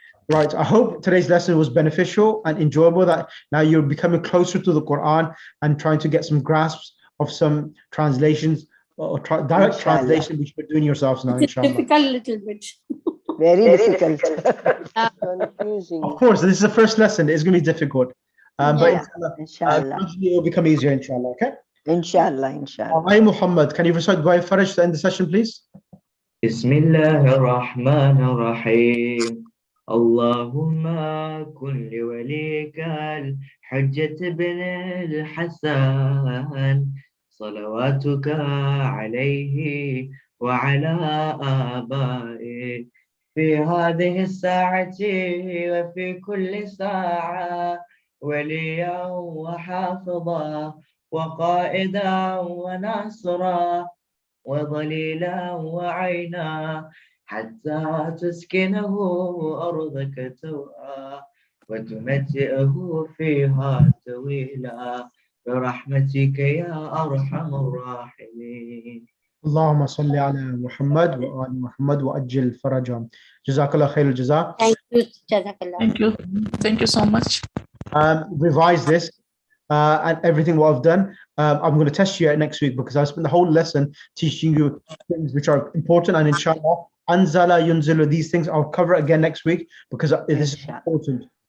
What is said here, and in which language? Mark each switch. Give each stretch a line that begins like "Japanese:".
English: Right, I hope today's lesson was beneficial and enjoyable, that now you're becoming closer to the Quran and trying to get some grasps of some translations or direct translation, which you're doing yourselves now, inshallah. Difficult little bit. Very difficult. Confusing. Of course, this is the first lesson. It's going to be difficult. But inshallah. It will become easier, inshallah, okay? Inshallah. Muhammad, can you recite Dua Faraj to end the session, please?
Arabic: بسم الله الرحمن الرحيم اللهم كن لوليك الحجة بن الحسن صلواتك عليه وعلى آبائه في هذه الساعة وفي كل ساعة وليا وحافظا وقائدا وناصرا وظليلا وعينا حتى تسكنه أرضك توعا وتمتئه فيها طويلا برحمتك يا أرحم الراحمين. اللهم صل على محمد وآل محمد وأجل فرجهم. جزاك الله خير الجزاء.
English: Thank you, Jazakallah. Thank you so much. Revise this and everything what I've done. I'm going to test you next week because I spent the whole lesson teaching you things which are important, and inshallah, Anzala, Yunzilu, these things I'll cover again next week because this is important.